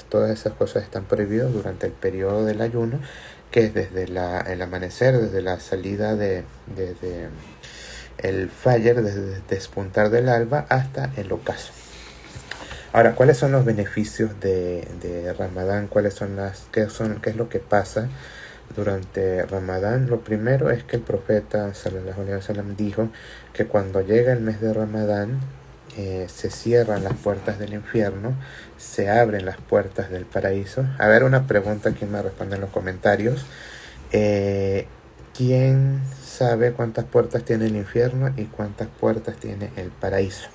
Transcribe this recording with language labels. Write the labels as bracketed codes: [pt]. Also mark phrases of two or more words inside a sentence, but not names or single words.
[es] Todas esas cosas están prohibidas durante el periodo del ayuno, que es desde el amanecer, desde la salida desde el fajr, desde el despuntar del alba hasta el ocaso. Ahora, ¿cuáles son los beneficios de Ramadán? ¿Qué es lo que pasa durante Ramadán? Lo primero es que el profeta [ar] صلى الله عليه وسلم [es] dijo que cuando llega el mes de Ramadán, se cierran las puertas del infierno, se abren las puertas del paraíso. A ver, una pregunta, ¿quién me responde en los comentarios? ¿Quién sabe cuántas puertas tiene el infierno y cuántas puertas tiene el paraíso?